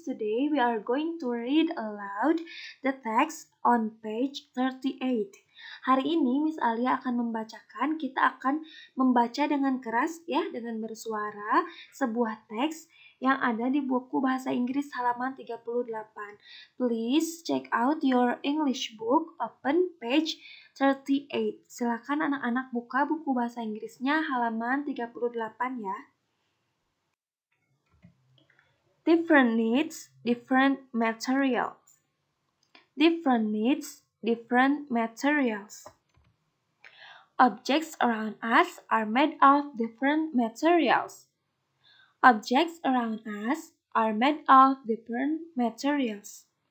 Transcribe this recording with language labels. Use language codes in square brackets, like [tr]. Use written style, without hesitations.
[en] Today we are going to read aloud the text on page 38. [id] Hari ini Miss Alia akan membacakan, kita akan membaca dengan keras ya, dengan bersuara sebuah teks yang ada di buku bahasa Inggris halaman 38. [en] Please check out your English book, open page 38. [id] Silakan anak-anak buka buku bahasa Inggrisnya halaman 38 ya. [en] Different needs, different materials. Different needs, different materials. Objects around us are made of different materials. Objects around us are made of different materials.